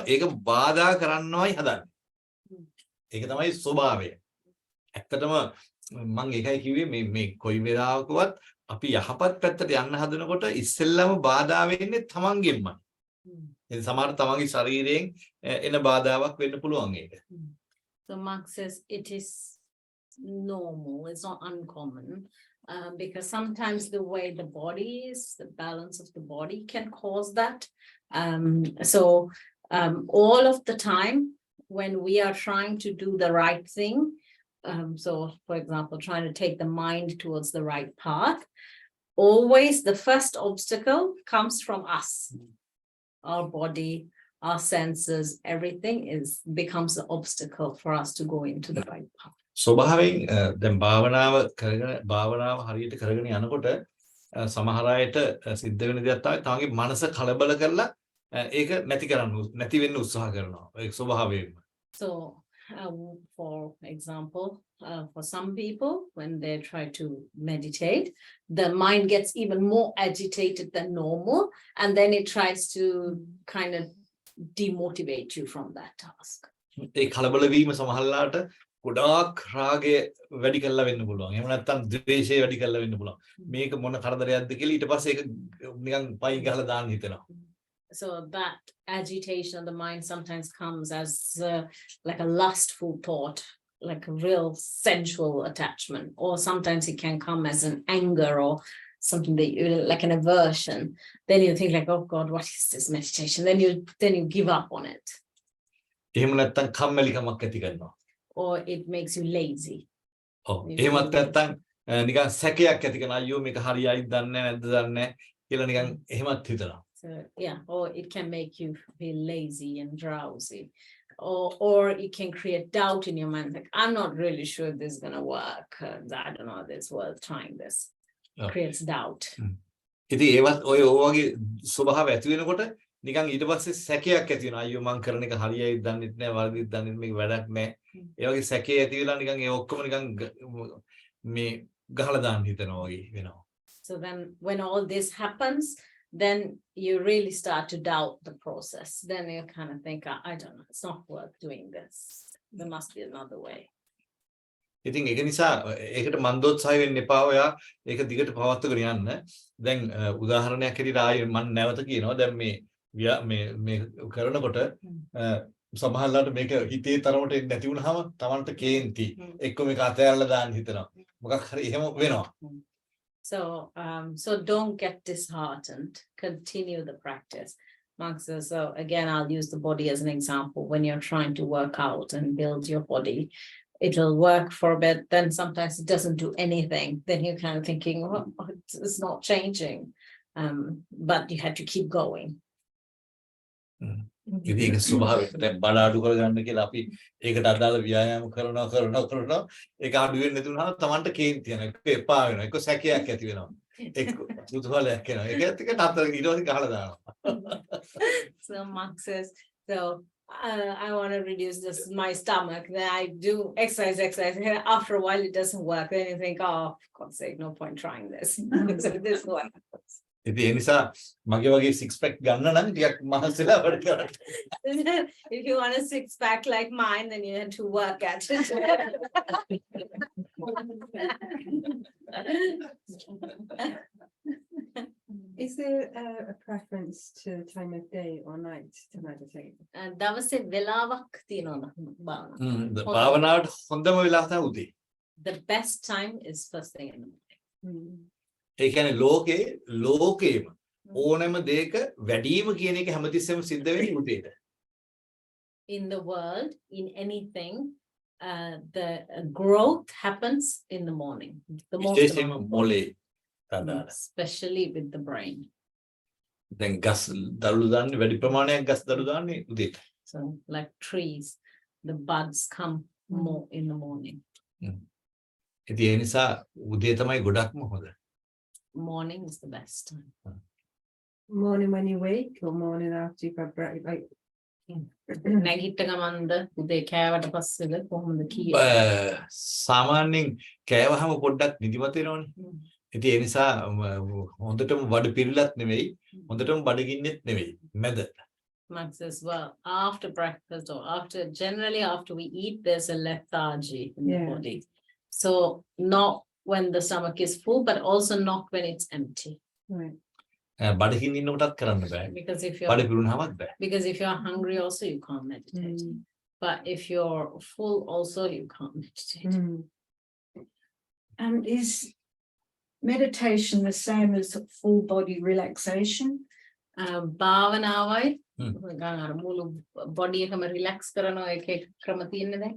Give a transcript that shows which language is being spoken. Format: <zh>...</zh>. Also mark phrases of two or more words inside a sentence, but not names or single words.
<si>ඒක බාධා කරන්නවයි හදන්නේ. ඒක තමයි ස්වභාවය. ඇත්තටම මම ඒකයි කිව්වේ මේ කොයි වෙලාවකවත් අපි යහපත් පැත්තට යන්න හදනකොට ඉස්සෙල්ලාම බාධා වෙන්නේ තමන්ගෙන්මයි. ඒ සමහර තමන්ගේ ශරීරයෙන් එන බාධාවක් වෙන්න පුළුවන් ඒක.</si> <en>So Mark says it is normal, it's not uncommon, because sometimes the way the body is, the balance of the body can cause that. All of the time when we are trying to do the right thing, so for example, trying to take the mind towards the right path, always the first obstacle comes from us. Our body, our senses, everything becomes an obstacle for us to go into the right path.</en> <si>ස්වභාවයෙන් දැන් භාවනාව හරියට කරගෙන යනකොට සමහර අයට සිද්ධ වෙන දේක් තමයි තමන්ගේ මනස කලබල කරලා ඒක නැති වෙන්න උත්සාහ කරනවා. ඒක ස්වභාවයෙන්ම.</si> <en>So for example, for some people, when they try to meditate, the mind gets even more agitated than normal, and then it tries to kind of demotivate you from that task.</en> <si>ඒ කලබල වීම සමහරලාට ගොඩාක් රාගය වැඩි කරලා වෙන්න පුළුවන්. එහෙම නැත්නම් ද්වේෂය වැඩි කරලා වෙන්න පුළුවන්. මේක මොන කරදරයක්ද කියලා ඊට පස්සේ ඒක නිකන් පයින් ගහලා දාන්න හිතෙනවා.</si> <en>So that agitation of the mind sometimes comes as like a lustful thought, like a real sensual attachment, or sometimes it can come as an anger or something that you like an aversion. Then you think like, oh God, what is this meditation? Then you give up on it,</en> <si>එහෙම නැත්නම් කම්මැලිකමක් ඇති කරනවා.</si> <en>or it makes you lazy.</en> <si>ඔව්. එහෙමත් නැත්නම් නිකන් සැකයක් ඇති කරනවා. අයියෝ මේක හරියයිද දන්නේ නැද්ද දන්නේ නැහැ කියලා නිකන් එහෙමත් හිතනවා.</si> <en>So yeah, or it can make you feel lazy and drowsy, or it can create doubt in your mind. Like, I'm not really sure this is gonna work. I don't know this worth trying this. Oh. Creates doubt.</en> <si>ඉතින් ඒවත් ඔය වගේ ස්වභාව ඇති වෙනකොට නිකන් ඊට පස්සේ සැකයක් ඇති වෙනවා. අයියෝ මං කරන එක හරියයිද දන්නෙත් නැහැ, වරදිද දන්නෙත් මේක වැඩක් නැහැ. ඒ වගේ සැකේ ඇති වෙලා නිකන් ඒ ඔක්කොම නිකන් මේ ගහලා දාන්න හිතනවා වගේ වෙනවා.</si> <en>So then when all this happens, then you really start to doubt the process. Then you kind of think, I don't know, it's not worth doing this. There must be another way.</en> <si>ඉතින් ඒක නිසා ඒකට මන්දෝත්සාහය වෙන්න එපා. ඔයා ඒක දිගට පවත්වාගෙන යන්න. දැන් උදාහරණයක් හැටියට ආයේ මම නැවත කියනවා. දැන් මේ කරනකොට සමහරවිට මේක හිතේ තරමට නැති වුනහම Tamanට කේන්ති එක්ක මේක අතහැරලා දාන්න හිතනවා. මොකක් හරි එහෙම වෙනවා.</si> <en>So don't get disheartened. Continue the practice. Mark says, so again, I'll use the body as an example. When you're trying to work out and build your body, it will work for a bit. Then sometimes it doesn't do anything. Then you're kind of thinking, well, it's not changing. But you had to keep going.</en> <si>ඉතින් ඒක ස්වභාවයෙන් දැන් බඩ අඩු කරගන්න කියලා අපි ඒකට අදාළ ව්‍යායාම කරනවා ඒක අඩු වෙන්නේ නැති වුණාම Tamanට කේන්ති යනවා. ඒක එපා වෙනවා. ඒක සැකයක් ඇති වෙනවා. ඒක කුතුහලයක් එනවා. ඒකත් එක නතර ඊට පස්සේ ගහලා දානවා.</si> <en>So Mark says, so I want to reduce this my stomach. Then I do exercise. After a while, it doesn't work. Then you think, oh, for God's sake, no point trying this. So this one.</en> <si>ඉතින් ඒ නිසා මගේ වගේ 6 pack ගන්න නම් ටිකක් මහන්සිලා වැඩ කරන්න.</si> <en>If you want a 6 pack like mine, then you have to work at it. Is there a preference to time of day or night to meditate?</en> <si>දවසේ වෙලාවක් තියෙනවද භාවනාවට? භාවනාවට හොඳම වෙලාව තමයි උදේ.</si> <en>The best time is first thing in the morning.</en> <si>ඒ කියන්නේ ලෝකේම ඕනෑම දෙයක වැඩිම කියන එක හැමතිස්සෙම සිද්ධ වෙන්නේ උදේට.</si> <en>In the world, in anything, the growth happens in the morning. The most</en> <si>විශේෂයෙන්ම මොලේ තදාන.</si> <en>especially with the brain.</en> <si>දැන් ගස් දළු දාන්නේ වැඩි ප්‍රමාණයක් ගස් දළු දාන්නේ උදේට.</si> <en>So like trees, the buds come more in the morning.</en> <si>ඉතින් ඒ නිසා උදේ තමයි ගොඩක්ම හොඳ.</si> <en>Morning is the best time. Morning when you wake or morning after you've had breakfast? Like,</en> <si>නැගිට ගමන්ද උදේ කෑවට පස්සේද කොහොමද කීයේ? සාමාන්‍යයෙන් කෑවහම පොඩ්ඩක් නිදිමත වෙනවනේ. ඉතින් ඒ නිසා හොඳටම බඩ පිරিলাත් නෙවෙයි, හොඳටම බඩගින්නෙත් නෙවෙයි, මැද.</si> <en>Max says, well, after breakfast or generally after we eat, there's a lethargy in the body. So not when the stomach is full, but also not when it's empty. right.</en> <si>බඩගින්න ඉන්නකොටත් කරන්න බෑ.</si> <en>Because</en> <si>බඩ පිරුණාමත් බෑ.</si> <en>if you're hungry also, you can't meditate. But if you're full also, you can't meditate. And is meditation the same as full body relaxation?</en> <si>භාවනාවයි ගන්න මුළු බොඩි එකම රිලැක්ස් කරන එක ක්‍රම තියෙන්නේ දැන්.</si>